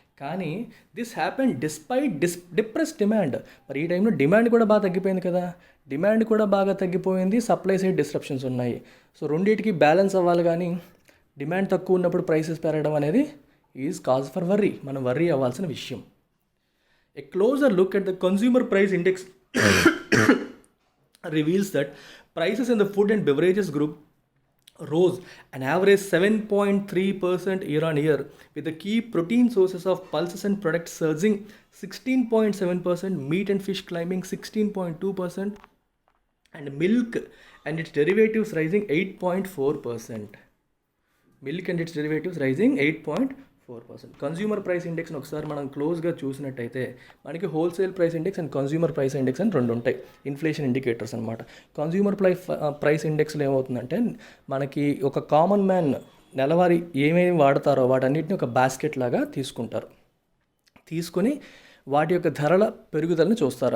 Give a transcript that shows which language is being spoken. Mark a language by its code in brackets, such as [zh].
[en] కానీ this happen despite depress demand. [te] మరి ఈ టైంలో డిమాండ్ కూడా బాగా తగ్గిపోయింది కదా, డిమాండ్ కూడా బాగా తగ్గిపోయింది, సప్లై సైడ్ డిస్రప్షన్స్ ఉన్నాయి. సో రెండింటికి బ్యాలెన్స్ అవ్వాలి. కానీ డిమాండ్ తక్కువ ఉన్నప్పుడు ప్రైసెస్ పెరగడం అనేది [en] is cause for worry, [te] మనం వర్రీ అవ్వాల్సిన విషయం. [en] A closer look at the consumer price index reveals that prices in the food and beverages group rose an average 7.3% year on year, with the key protein sources of pulses and products surging 16.7%, meat and fish climbing 16.2%, and milk and its derivatives rising 8.4%. Milk and its derivatives rising 8.4%. [te] Consumer price ఇండెక్స్ని ఒకసారి మనం క్లోజ్గా చూసినట్టయితే మనకి wholesale price index and consumer price index అని 2 ఉంటాయి, inflation indicators అనమాట. Consumer price ఇండెక్స్లో ఏమవుతుందంటే మనకి ఒక కామన్ మ్యాన్ నెలవారీ ఏమేమి వాడతారో వాటన్నిటిని ఒక బాస్కెట్ లాగా తీసుకొని వాటి యొక్క ధరల పెరుగుదలను చూస్తారు.